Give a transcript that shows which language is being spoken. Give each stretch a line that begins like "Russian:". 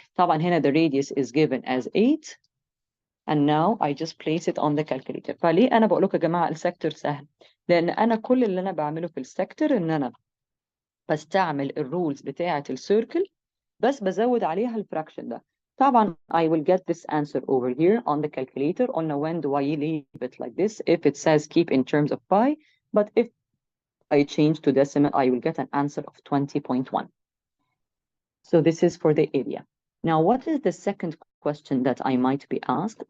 Arabic: طبعا هنا
English: the radius is given as 8, and now I just place it on the calculator.
Arabic: فليه أنا بقول لكم يا جماعة السكتور سهل؟ لأن أنا كل اللي أنا بعمله في السكتور إن أنا بستعمل الرولز بتاعة السيركل بس بزود عليها الفراكشن ده.
English: طبعا I will get this answer over here on the calculator. قلنا when do I leave it like this if it says keep in terms of pi, but if I change to decimal I will get an answer of 20.1. So this is for the area. Now what is the second question that I might be asked?